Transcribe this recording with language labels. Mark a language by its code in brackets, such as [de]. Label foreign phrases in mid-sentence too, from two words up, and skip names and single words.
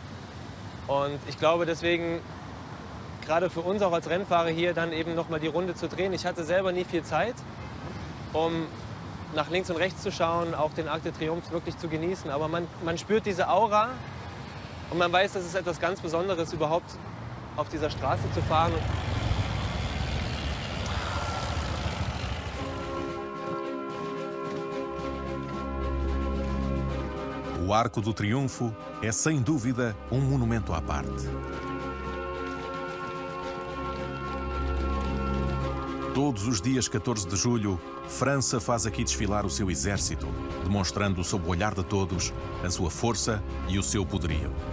[de] Und ich glaube deswegen, gerade für uns auch als Rennfahrer hier dann eben nochmal die Runde zu drehen. Ich hatte selber nie viel Zeit, um nach links und rechts zu schauen, auch den Arc de Triomphe wirklich zu genießen. Aber man spürt diese Aura und man weiß, dass es etwas ganz Besonderes überhaupt auf dieser Straße zu fahren. [pt] O Arco do Triunfo é, sem dúvida, monumento à parte. Todos os dias 14 de julho, França faz aqui desfilar o seu exército, demonstrando sob o olhar de todos a sua força e o seu poderio.